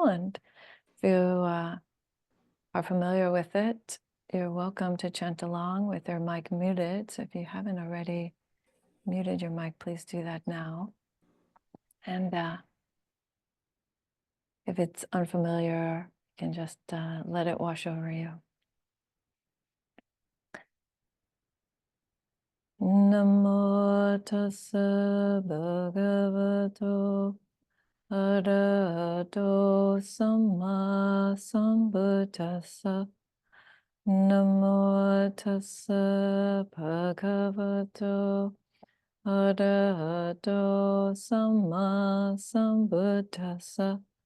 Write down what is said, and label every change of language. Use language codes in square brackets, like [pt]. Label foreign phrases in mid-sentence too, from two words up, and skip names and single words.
[en] And if you are familiar with it, you're welcome to chant along with your mic muted. So if you haven't already muted your mic, please do that now. And if it's unfamiliar, you can just let it wash over you. [pi] Namo tassa bhagavato arahato samma sambuddhassa. Namo tassa bhagavato arahato samma sambuddhassa.